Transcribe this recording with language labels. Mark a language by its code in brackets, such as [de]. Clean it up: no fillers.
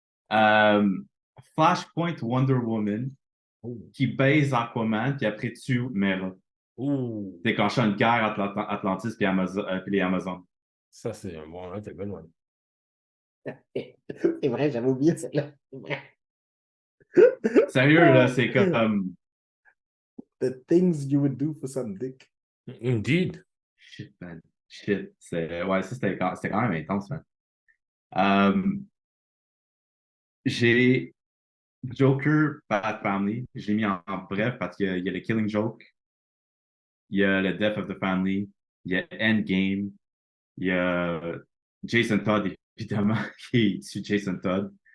[fr] Flashpoint Wonder Woman qui baise Aquaman, puis après tue Mera. Déclenchant une guerre entre Atlantis et les Amazones. Ça, c'est un bon, c'est [en] good one. [fr] C'est vrai, j'avais oublié celle-là. Sérieux, là, c'est comme... [en] The things you would do for some dick. Indeed. Shit, man. Shit. [fr] Ouais, ça, c'était quand même intense, man. J'ai Joker, Bad Family. Je l'ai mis en bref parce qu'il y a le Killing Joke, il y a le Death of the Family, il y a Endgame, il y a Jason Todd, évidemment, qui tue Jason Todd.